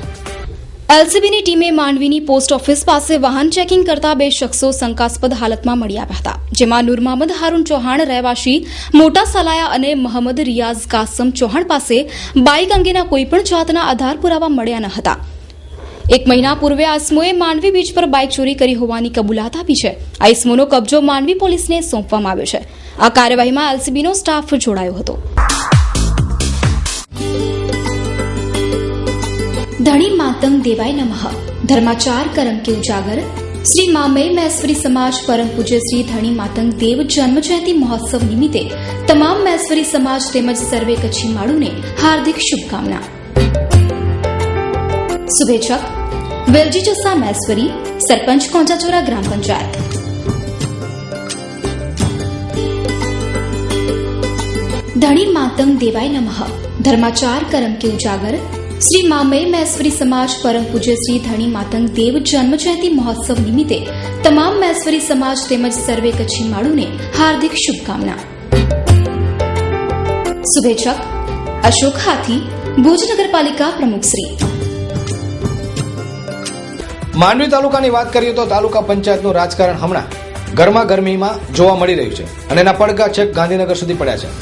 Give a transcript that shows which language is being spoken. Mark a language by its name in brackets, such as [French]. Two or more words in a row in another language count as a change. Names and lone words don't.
[Gujarati] એલસીબીની ટીમે માંડવીની પોસ્ટ ઓફિસ પાસે વાહન ચેકિંગ કરતા 2 શખ્સો શંકાસ્પદ હાલતમાં મળી આવ્યા હતા, જેમાં નૂર મોહમ્મદ હારૂન ચૌહાણ રહેવાસી મોટા સલાયા અને મોહમ્મદ રિયાઝ કાસમ ચૌહાણ પાસે બાઇક અંગેના કોઈપણ જાતના આધાર પુરાવા મળ્યા ન હતા. 1 મહિના પૂર્વે આ ઇસમોએ માંડવી બીચ પર બાઇક ચોરી કરી હોવાની કબૂલાત આપી છે. આ ઇસમોનો કબજો માંડવી પોલીસને સોંપવામાં આવ્યો છે. આ કાર્યવાહીમાં એલસીબીનો સ્ટાફ જોડાયો હતો. [Sanskrit] धनी मातंग देवाय नमः [Kachhi] धर्माचार करम के उजागर श्री मामई मैश्वरी समाज परम पूज्य श्री धनी मातंग देव जन्म जयंती महोत्सव निमित्ते तमाम मैश्वरी समाज तेमज सर्वे कच्छी माड़ू ने हार्दिक शुभकामना. शुभेच्छक वेलजी जसा मैश्वरी सरपंच कोंजाचोरा ग्राम पंचायत. [Sanskrit] धनी मातंग देवाय नमः [Kachhi] धर्माचार करम के उजागर श्री मामई मैश्वरी समाज परम पूज्य श्री धनी मातंग देव जन्म जयंती महोत्सव निमित्ते तमाम मैश्वरी समाज तेमज सर्वे कच्छी माड़ू ने हार्दिक शुभकामना. शुभेच्छक अशोक हाथी भुज नगरपालिका प्रमुख श्री. [Gujarati] માંડવી તાલુકાની વાત કરીએ તો તાલુકા પંચાયતનું રાજકારણ હમણાં ગરમાગરમીમાં જોવા મળી રહ્યું છે અને એના પડઘા છેક ગાંધીનગર સુધી પડ્યા છે.